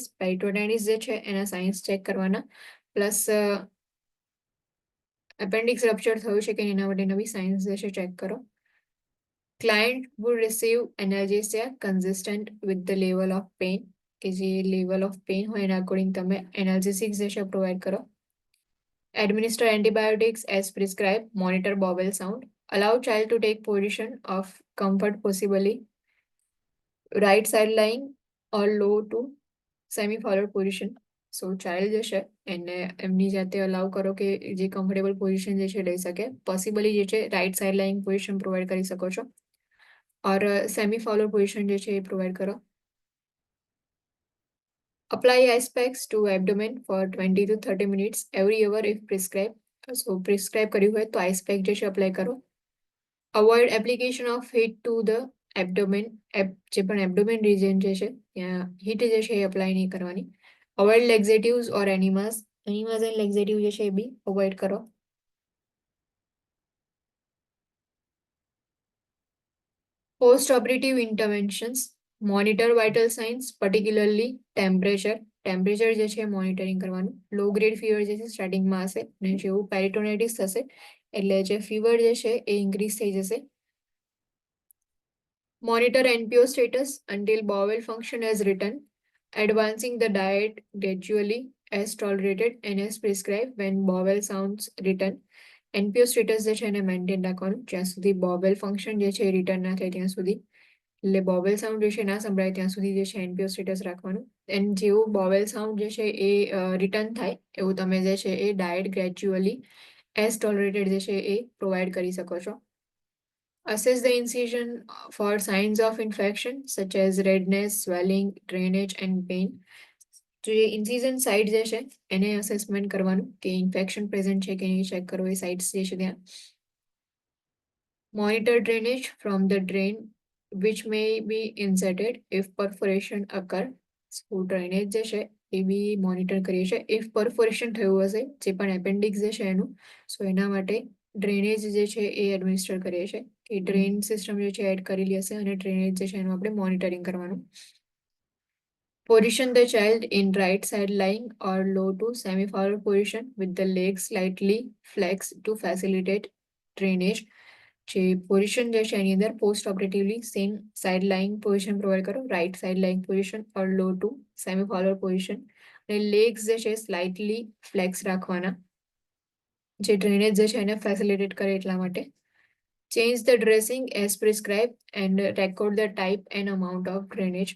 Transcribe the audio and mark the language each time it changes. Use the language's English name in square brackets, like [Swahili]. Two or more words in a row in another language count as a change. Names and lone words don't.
[Gujarati] પેરિટોનાઇટિસ જે છે એના [English] signs check [Gujarati] કરવાના, [English] plus appendix rupture [Gujarati] થયું છે કે એના માટે નવી સાઇન્સ જે છે ચેક કરો. [English] client would receive analgesia consistent with the level of pain, [Gujarati] કે જે લેવલ ઓફ પેઇન હોય એના અકોર્ડિંગ તમે એનાલ્જેસિક્સ જે છે પ્રોવાઈડ કરો. [English] Administer antibiotics as prescribed. Monitor bowel sound. Allow child to take position of comfort, possibly right side lying or low to semi forward position. so child [Gujarati] જે છે એને એમની જાતે અલાઉ કરો કે જે [English] comfortable position [Gujarati] જે છે લઈ શકે. [English] પોસિબલી [Gujarati] જે છે [English] right side lying position provide [Gujarati] કરી શકો છો [English] or semi Fowler position [Gujarati] જે છે એ પ્રોવાઈડ કરો. [English] Apply ice packs to abdomen for 20 to 30 minutes every hour if prescribed. So prescribe [Gujarati] કર્યું હોય તો [English] ice pack [Gujarati] જે છે apply કરો. [English] Avoid application of heat to the abdomen. [Gujarati] જે પણ [English] abdomen region [Gujarati] જે છે ત્યાં heat જે છે એ apply નહીં કરવાની. [English] Avoid laxatives or enemas. Enemas and laxatives [Gujarati] જે છે એ બી avoid કરો. [English] Post-operative interventions. Monitor vital signs, particularly temperature. [Gujarati] ટેમ્પરેચર જે છે મોનિટરિંગ કરવાનું. [English] low grade fever [Gujarati] જે છે સ્ટાર્ટિંગમાં હશે અને જેવું પેરિટોનાઇટિસ થશે એટલે જે ફીવર જે છે એ ઇન્ક્રીઝ થઈ જશે. [English] Monitor NPO status until bowel function as written, advancing the diet gradually as tolerated and as prescribed when bowel sounds written. NPO status [Gujarati] જે છે એને મેન્ટેન રાખવાનું જ્યાં સુધી [English] bowel function [Gujarati] જે છે રિટર્ન ના થાય ત્યાં સુધી. એટલે [English] bowel sound [Gujarati] જે છે ના સંભળાય ત્યાં સુધી જે છે [English] NPO status [Gujarati] રાખવાનું. એન્ડ જેવું [English] bowel sound [Gujarati] જે છે એ રિટર્ન થાય એવું તમે જે છે એ [English] diet gradually as tolerated [Gujarati] જે છે એ પ્રોવાઈડ કરી શકો છો. [English] Assess the incision for signs of infection such as redness, swelling, drainage and pain. [Gujarati] તો જે [English] incision site [Gujarati] જે છે એને અસેસમેન્ટ કરવાનું કે [English] infection present [Gujarati] છે કે નહીં ચેક કરવો એ સાઇટ્સ જે છે ત્યાં. [English] Monitor drainage from the drain which may be inserted if perforation occur. So drainage [Gujarati] જે છે એ બી મોનિટર કરીએ છીએ. [English] If perforation [Gujarati] થયું હશે જે પણ એપેન્ડિક્સ જે છે એનું સો એના માટે ડ્રેનેજ જે છે એ એડમિનિસ્ટર કરીએ છીએ કે [English] drain system [Gujarati] જે છે એડ કરેલી હશે અને ડ્રેનેજ જે છે એનું આપણે મોનિટરિંગ કરવાનું. [English] Position the child in right side lying or low to semi-forward position with the legs slightly flexed to facilitate drainage. [Gujarati] જે પોઝિશન જે છે એની અંદર [English] post operatively same side lying position provide, right side lying position or low to semi forward position. [Gujarati] અને લેગ્સ જે છે [English] slightly flex [Gujarati] રાખવાના જે ડ્રેનેજ જે છે એને ફેસિલિટેટ કરે એટલા માટે. [English] Change the dressing as prescribe and record the type and amount of drainage.